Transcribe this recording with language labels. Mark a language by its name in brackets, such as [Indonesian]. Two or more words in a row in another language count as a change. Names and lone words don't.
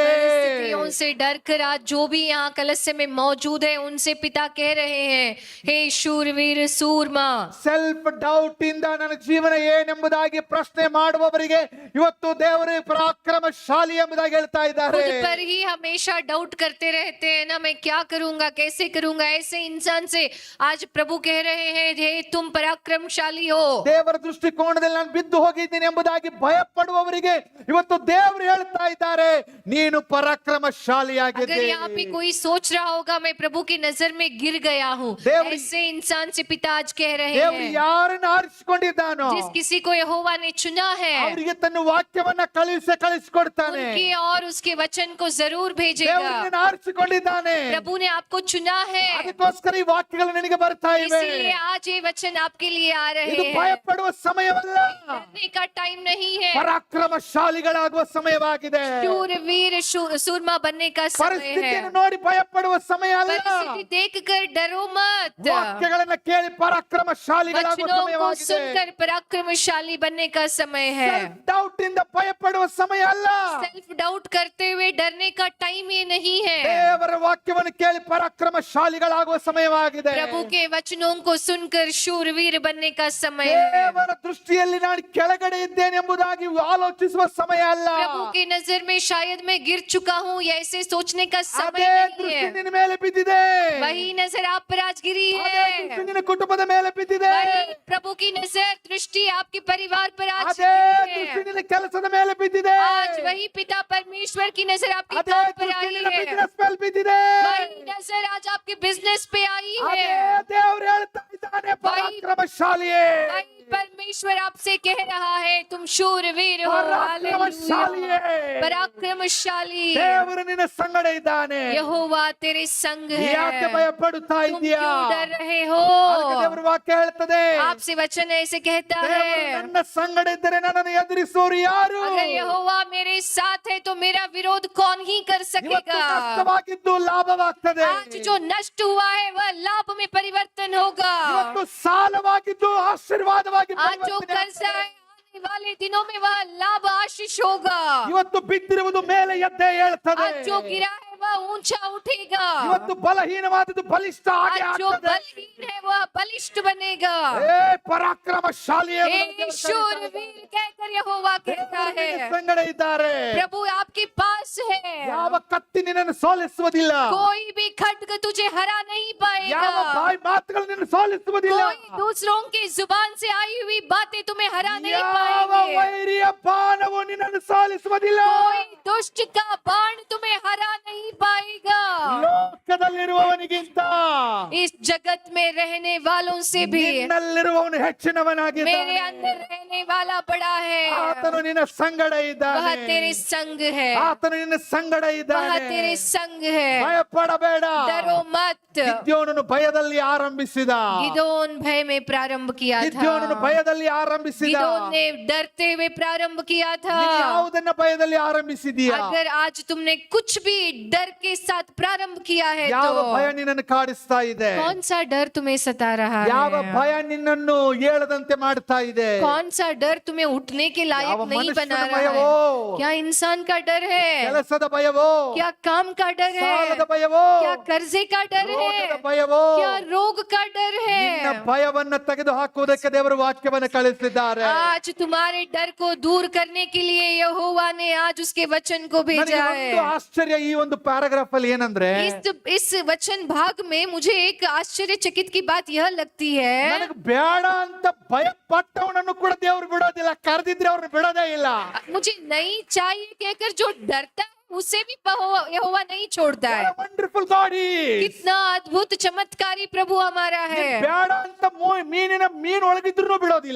[Hindi] परिस्थितियों से डर कर आज जो भी यहाँ कलस्य में मौजूद है उनसे पिता कह रहे हैं, हे शूरवीर सूरमा। [English] self doubt [Kannada] ಇಂದ ನನ್ನ ಜೀವನ ಏನೆಂಬುದಾಗಿ ಪ್ರಶ್ನೆ ಮಾಡುವವರಿಗೆ ಇವತ್ತು ದೇವರು ಪರಾಕ್ರಮಶಾಲಿ ಎಂಬುದಾಗಿ ಹೇಳ್ತಾ ಇದ್ದಾರೆ. [Hindi] खुद पर ही हमेशा डाउट करते रहते हैं ना, मैं क्या करूंगा, कैसे करूंगा, ऐसे इंसान से आज प्रभु कह रहे हैं, हे तुम पराक्रमशाली हो। [Kannada] ದೇವರ ದೃಷ್ಟಿಕೋನದಲ್ಲಿ ನಾನು ಬಿದ್ದು ಹೋಗಿದ್ದೀನಿ ಎಂಬುದಾಗಿ ಭಯ ಪಡುವವರಿಗೆ ಇವತ್ತು ದೇವರು ಹೇಳ್ತಾ ಇದ್ದಾರೆ, ನೀನು [Hindi] अगर [Kannada] ಪರಾಕ್ರಮಶಾಲಿಯಾಗಿದ್ದೆ. [Hindi] यहाँ पे कोई सोच रहा होगा मैं प्रभु की नजर में गिर गया हूँ, देव- ऐसे इंसान से पिता आज कह रहे [Kannada] ದೇವರು [Hindi] हैं, [Kannada] ಯಾರನ್ನ ಆರಿಸಿಕೊಂಡಿದ್ದಾನೋ [Hindi] जिस किसी को यहोवा ने चुना है [Kannada] ಅವರಿಗೆ ತನ್ನ ವಾಕ್ಯವನ್ನ ಕಳಿಸಿಕೊಡ್ತಾನೆ. [Hindi] उनके और उसके वचन को जरूर भेजेगा। [Kannada] ದೇವರು ನಿನ್ನನ್ನು ಆರಿಸಿಕೊಂಡಿದ್ದಾನೆ, [Hindi] प्रभु ने आपको चुना है, [Kannada] ಅದಕ್ಕೋಸ್ಕರ ಈ ವಾಕ್ಯಗಳು ನಿನಗೆ ಬರ್ತಾ ಇವೆ. [Hindi] इसीलिए आज ये वचन आपके लिए आ रहे [Kannada] ಇದು ಭಯ [Hindi] हैं। [Kannada] ಪಡುವ ಸಮಯವಲ್ಲ, [Hindi] डरने का टाइम नहीं है, [Kannada] ಪರಾಕ್ರಮಶಾಲಿಗಳಾಗುವ ಸಮಯವಾಗಿದೆ. [Hindi] शूरवीर सूरमा बनने का समय है। [Kannada] ಪರಿಸ್ಥಿತಿಯನ್ನು ನೋಡಿ ಭಯ ಪಡುವ ಸಮಯ ಅಲ್ಲ, [Hindi] परिस्थिति देखकर डरो मत, [Kannada] ವಾಕ್ಯಗಳನ್ನ ಕೇಳಿ ಪರಾಕ್ರಮಶಾಲಿಗಳಾಗುವ [Hindi] वचनों को [Kannada] ಸಮಯವಾಗಿದೆ. [Hindi] सुनकर पराक्रमशाली बनने का समय है। [English] self doubt [Kannada] ಇಂದ ಭಯ ಪಡುವ ಸಮಯ ಅಲ್ಲ, [English] self doubt [Hindi] करते हुए डरने का टाइम ये नहीं है। [Kannada] ದೇವರ ವಾಕ್ಯವನ್ನು ಕೇಳಿ ಪರಾಕ್ರಮಶಾಲಿಗಳಾಗುವ ಸಮಯವಾಗಿದೆ. [Hindi] प्रभु के वचनों को सुनकर शूरवीर बनने का समय है। [Kannada] ದೇವರ ದೃಷ್ಟಿಯಲ್ಲಿ ನಾನು ಕೆಳಗಡೆ ಇದ್ದೇನೆ ಎಂಬುದಾಗಿ ಆಲೋಚಿಸುವ ಸಮಯ ಅಲ್ಲ. [Hindi] प्रभु की नजर में शायद मैं गिर चुका हूँ, या ऐसे सोचने का समय [Kannada] ಅದೇ [Hindi] नहीं [Kannada] ದೃಷ್ಟಿ [Hindi] है। [Kannada] ನಿನ್ನ ಮೇಲೆ ಬಿದ್ದಿದೆ. [Hindi] वही नजर आप पर आज गिरी [Kannada] ಅದೇ [Hindi] है। [Kannada] ದೃಷ್ಟಿ ನಿನ್ನ ಕುಟುಂಬದ ಮೇಲೆ ಬಿದ್ದಿದೆ. [Hindi] वही प्रभु की नजर दृष्टि आपके परिवार पर आज [Kannada] ಅದೇ [Hindi] गिरी [Kannada] ದೃಷ್ಟಿ [Hindi] है। [Kannada] ನಿನ್ನ ಕೆಲಸದ ಮೇಲೆ ಬಿದ್ದಿದೆ. [Hindi] आज वही पिता परमेश्वर की नजर आपके [Kannada] ಅದೇ [Hindi] काम पर [Kannada] ದೃಷ್ಟಿ [Hindi] आई [Kannada] ನಿನ್ನ [Hindi] है। [Kannada] ಬಿಸಿನೆಸ್ ಮೇಲೆ ಬಿದ್ದಿದೆ. [Hindi] वही नजर आज आपके बिजनेस पे आई [Kannada] ಅದೇ [Hindi] है। [Kannada] ದೇವರು ಹೇಳ್ತಾ ಇದ್ದಾನೆ, ಪರಾಕ್ರಮಶಾಲಿಯೇ, [Hindi] वही परमेश्वर आपसे कह रहा है, तुम शूरवीर हो। [Kannada] ಪರಾಕ್ರಮಶಾಲಿಯೇ. [Hindi] हालेलुया। पराक्रमशाली [Kannada] ದೇವರು ನಿನ್ನ ಸಂಗಡ ಇದ್ದಾನೆ. [Hindi] यहोवा तेरे संग है। [Kannada] ಯಾಕೆ ಭಯ ಪಡುತ್ತಾ [Hindi] तुम [Kannada] ಇದೀಯಾ? [Hindi] क्यों डर रहे हो? [Kannada] ಅದಕ್ಕೆ ದೇವರ ವಾಕ್ಯ ಹೇಳ್ತದೆ, [Hindi] आपसे वचन ऐसे कहता [Kannada] ದೇವರು [Hindi] है, [Kannada] ನನ್ನ ಸಂಗಡ ಇದ್ದರೆ ನನ್ನನ್ನು ಎದುರಿಸುವವರು ಯಾರು? [Hindi] अगर यहोवा मेरे साथ है तो मेरा विरोध कौन ही कर [Kannada] ಇವತ್ತು [Hindi] सकेगा। [Kannada] ನಷ್ಟವಾಗಿದ್ದು ಲಾಭವಾಗ್ತದೆ. [Hindi] आज जो नष्ट हुआ है वह लाभ में परिवर्तन होगा। [Kannada] ಇವತ್ತು ಸಾಲವಾಗಿದ್ದು ಆಶೀರ್ವಾದವಾಗಿ [Hindi] आज जो [Kannada] ಪರಿವರ್ತನೆ [Hindi] कर्जा [Kannada] ಆಗ್ತದೆ. [Hindi] है आने वाले दिनों में वह लाभ आशीष होगा। [Kannada] ಇವತ್ತು ಬಿದ್ದಿರುವುದು ಮೇಲೆ ಎದ್ದೇ ಹೇಳ್ತದೆ. [Hindi] आज जो गिरा है वह ऊंचा उठेगा। [Kannada] ಇವತ್ತು ಬಲಹೀನವಾದದ್ದು ಬಲಿಷ್ಠ ಆಗಿ [Hindi] आज जो [Kannada] ಆಗ್ತದೆ. [Hindi] बलहीन है वह बलिष्ठ बनेगा। [Kannada] ಏ ಪರಾಕ್ರಮಶಾಲಿಯೇ [Hindi] हे शूरवीर कहकर यहोवा कहता है, [Kannada] ಸಂಗಡ ಇದ್ದಾರೆ. [Hindi] प्रभु आपके पास है। [Kannada] ಯಾವ ಕತ್ತಿ ನಿನ್ನನ್ನು ಸೋಲಿಸುವುದಿಲ್ಲ. [Hindi] कोई भी खड्ग तुझे हरा नहीं [Kannada] ಯಾವ [Hindi] पाएगा। [Kannada] ಬಾಯಿ ಮಾತುಗಳು ನಿನ್ನನ್ನು ಸೋಲಿಸುವುದಿಲ್ಲ. [Hindi] कोई दूसरों की जुबान से आई हुई बातें तुम्हें हरा नहीं [Kannada] ಯಾವ [Hindi] पाएंगे। [Kannada] ವೈರಿಯ ಬಾಣವು ನಿನ್ನನ್ನು ಸೋಲಿಸುವುದಿಲ್ಲ. [Hindi] कोई दुष्ट का बाण तुम्हें हरा नहीं पाएगा। [Kannada] ಲೋಕದಲ್ಲಿರುವವನಿಗಿಂತ [Hindi] इस जगत में रहने वालों से भी [Kannada] ನಿನ್ನಲ್ಲಿರುವವನು [Hindi] मेरे [Kannada] ಹೆಚ್ಚಿನವನಾಗಿದ್ದಾನೆ. [Hindi] अंदर रहने वाला बड़ा है। [Kannada] ಆತನು ನಿನ್ನ ಸಂಗಡ [Hindi] वह [Kannada] ಇದ್ದಾನೆ. [Hindi] तेरे संग है। [Kannada] ಆತನು ನಿನ್ನ ಸಂಗಡ [Hindi] वह [Kannada] ಇದ್ದಾನೆ. [Hindi] तेरे संग है। [Kannada] ಭಯಪಡಬೇಡ. [Hindi] डरो मत। [Kannada] ಗಿದ್ಯೋನನು ಭಯದಲ್ಲಿ ಆರಂಭಿಸಿದ. [Hindi] गिदोन भय में प्रारंभ किया [Kannada] ಗಿದ್ಯೋನನು [Hindi] था। [Kannada] ಭಯದಲ್ಲಿ ಆರಂಭಿಸಿದ. [Hindi] गिदोन ने डरते हुए प्रारंभ किया था। [Kannada] ನೀನು ಯಾವುದನ್ನ ಭಯದಲ್ಲಿ ಆರಂಭಿಸಿದೀಯಾ? [Hindi] अगर आज तुमने कुछ भी डर के साथ प्रारंभ किया है [Kannada] ಯಾವ ಭಯ [Hindi] तो [Kannada] ನಿನ್ನನ್ನು ಕಾಡಿಸ್ತಾ ಇದೆ? [Hindi] कौन सा डर तुम्हें सता रहा [Kannada] ಯಾವ [Hindi] है? [Kannada] ಭಯ ನಿನ್ನನ್ನು ಏಳದಂತೆ ಮಾಡ್ತಾ ಇದೆ? [Hindi] कौन सा डर तुम्हें उठने के लायक [Kannada] ಯಾವ [Hindi] नहीं [Kannada] ಮನುಷ್ಯನ [Hindi] बना रहा [Kannada] ಭಯವೋ? [Hindi] है? क्या इंसान का डर है? [Kannada] ಕೆಲಸದ ಭಯವೋ? [Hindi] क्या काम का डर [Kannada] ಸಾಲದ [Hindi] है? [Kannada] ಭಯವೋ? [Hindi] क्या कर्जे का डर [Kannada] ರೋಗದ [Hindi] है? [Kannada] ಭಯವೋ? [Hindi] क्या रोग का डर [Kannada] ನಿನ್ನ [Hindi] है? [Kannada] ಭಯವನ್ನ ತೆಗೆದು ಹಾಕುವುದಕ್ಕೆ ದೇವರು ವಾಕ್ಯವನ್ನು ಕಳಿಸಿದ್ದಾರೆ. [Hindi] आज तुम्हारे डर को दूर करने के लिए यहोवा ने आज उसके वचन को [Kannada] ನನಗೆ [Hindi] भेजा [Kannada] ಒಂದು [Hindi] है। [Kannada] ಆಶ್ಚರ್ಯ ಈ ಒಂದು ಪ್ಯಾರಾಗ್ರಾಫ್ ಅಲ್ಲಿ ಏನಂದ್ರೆ, [Hindi] इस वचन भाग में मुझे एक आश्चर्यचकित की बात यह लगती है, [Kannada] ನನಗೆ ಬೇಡ ಅಂತ ಭಯ ಪಟ್ಟವನನ್ನು ಕೂಡ ದೇವರು ಬಿಡೋದಿಲ್ಲ. ಕರೆದಿದ್ರೆ ಅವ್ರನ್ನ ಬಿಡೋದೇ ಇಲ್ಲ. [Hindi] मुझे नहीं चाहिए कहकर जो डरता है उसे भी यहोवा नहीं छोड़ता है। [English] Wonderful God is. [Hindi] कितना अद्भुत चमत्कारी प्रभु हमारा है। [Kannada] ಬೇಡ ಅಂತ ಮೀನು ಒಳಗಿದ್ರು ಬಿಡೋದಿಲ್ಲ.